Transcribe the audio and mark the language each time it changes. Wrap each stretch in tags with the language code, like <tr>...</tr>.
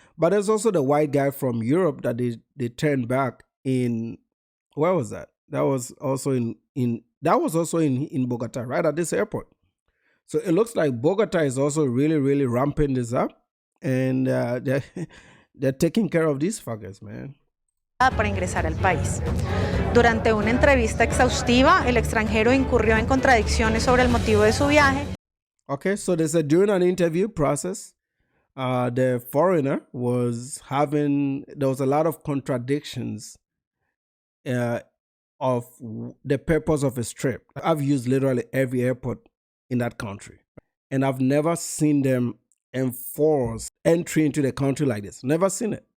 <en>But there's also the white guy from Europe that they turned back in, where was that? That was also in Bogota, right at this airport. So it looks like Bogota is also really, really ramping this up, and they're taking care of these fuckers, man.</en> <es>Para ingresar al país. Durante una entrevista exhaustiva, el extranjero incurrió en contradicciones sobre el motivo de su viaje.</es> <en>Okay, so they said during an interview process, the foreigner there was a lot of contradictions of the purpose of his trip. I've used literally every airport in that country, and I've never seen them enforce entry into the country like this. Never seen it.</en>